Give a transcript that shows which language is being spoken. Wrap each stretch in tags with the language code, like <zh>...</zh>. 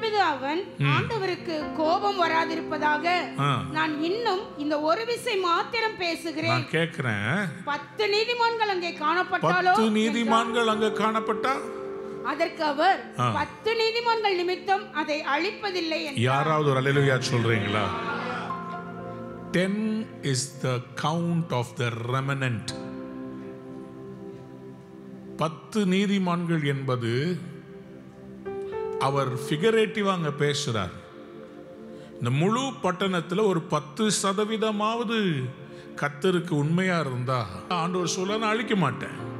<ta>அவன் ஆண்டவருக்கு கோபம் வராதிருப்பதாக நான் இன்னும் இந்த ஒரு விசை மாத்திரம் பேசுகிறேன். நான் கேட்கிறேன், 10 நீதிமான்கள் அங்கே காணப்பட்டாலோ? 10 நீதிமான்கள் அங்கே காணப்பட்டா? அதற்கு அவர், 10 நீதிமான்கள் நிமித்தம் அதை அழிப்பதில்லை. யாராவது ஒரு அல்லேலூயா சொல்றீங்களா?</ta> <en>10 is the count of the remnant.</en> <ta>10 நீதிமான்கள் என்பது அவர் ஃபிகரேட்டிவா அங்க பேசுறார். இந்த முழு பட்டணத்துல ஒரு 10% கர்த்தருக்கு உண்மையா இருந்தா ஆண்டவர் சொல்ல நான் அழிக்க மாட்டேன்.</ta>